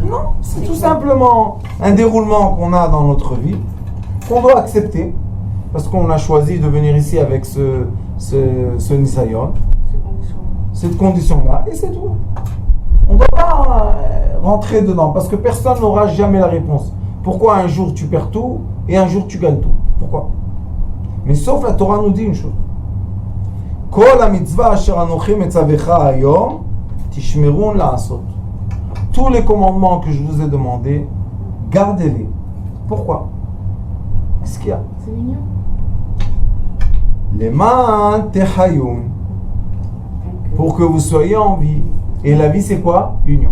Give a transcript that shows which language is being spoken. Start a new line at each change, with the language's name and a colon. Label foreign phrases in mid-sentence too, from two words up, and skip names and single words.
French: Non, c'est tout simplement un déroulement qu'on a dans notre vie, qu'on doit accepter, parce qu'on a choisi de venir ici avec ce Nisayon, cette condition-là, et c'est tout. On ne doit pas rentrer dedans, parce que personne n'aura jamais la réponse. Pourquoi un jour tu perds tout, et un jour tu gagnes tout? Pourquoi? Mais sauf la Torah nous dit une chose.
Hebrew: כל המצוה אשר אנכי מצוך היום תשמרון לעשות.
French: Tous les commandements que je vous ai demandés, gardez-les. Pourquoi? Qu'est-ce qu'il y a? C'est mignon.
Hebrew: למען תחיון.
French: Pour que vous soyez en vie. Et la vie, c'est quoi? L'union.